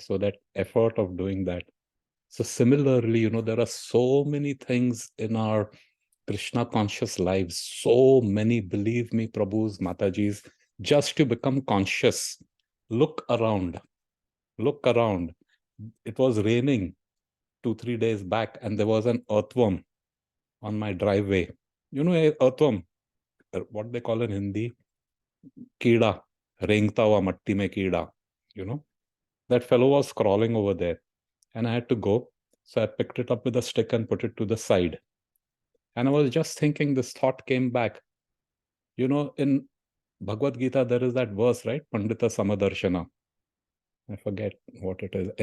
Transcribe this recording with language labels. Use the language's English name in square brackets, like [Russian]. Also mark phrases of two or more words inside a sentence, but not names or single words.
[English] So that effort of doing that. So similarly, you know, there are so many things in our Krishna conscious lives, so many, believe me, Prabhus, Matajis, just to become conscious. Look around. Look around. It was raining 2-3 days back, and there was an earthworm on my driveway. You know, earthworm, what they call in Hindi, Keeda, [Hindi] रेंगता हुआ मिट्टी में कीड़ा, [English] you know. That fellow was crawling over there, and I had to go. So I picked it up with a stick and put it to the side. And I was just thinking, this thought came back. You know, in Bhagavad Gita, there is that verse, right? [Sanskrit] पण्डिता समदर्शना. [English] I forget what it is.